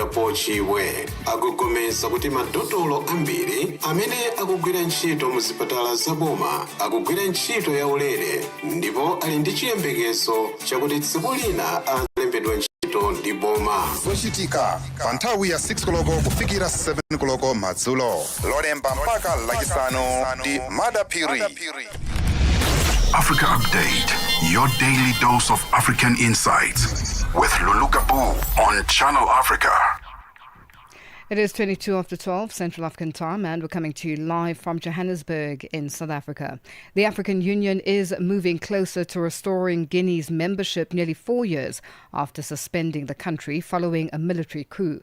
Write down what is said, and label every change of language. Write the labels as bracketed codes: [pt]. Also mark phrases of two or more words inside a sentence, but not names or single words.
[ny] Paul Chiwe, akugomeza kuti madotolo ambiri amene akugwira ntchito mu zipatala zaboma akugwira ntchito yaulere ndipo ali ndi chiyembekezo chakuti tsiku lina alembedwa ntchito ndi boma. Zochitika pa nthawi ya 6 koloko kufikira 7 koloko madzulo. Lolemba mpaka lachisanu ndi Madapiri. [en] Africa Update, your daily dose of African insights with Lulu Gaboo on Channel Africa. It is 22 after 12 Central African time, and we're coming to you live from Johannesburg in South Africa. The African Union is moving closer to restoring Guinea's membership nearly 4 years after suspending the country following a military coup.